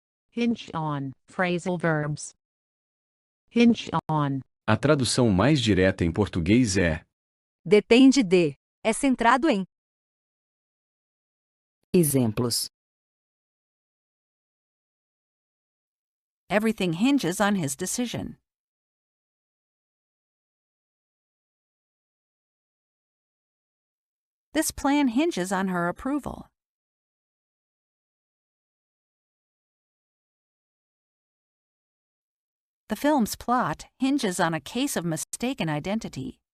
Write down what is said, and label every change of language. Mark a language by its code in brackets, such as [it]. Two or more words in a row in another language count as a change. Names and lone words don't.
[en] Hinge on. Phrasal verbs. Hinge on. [pt] A tradução mais direta em português é: Depende de. É centrado em. Exemplos. [en] Everything hinges on his decision. This plan hinges on her approval. The film's plot hinges on a case of mistaken identity.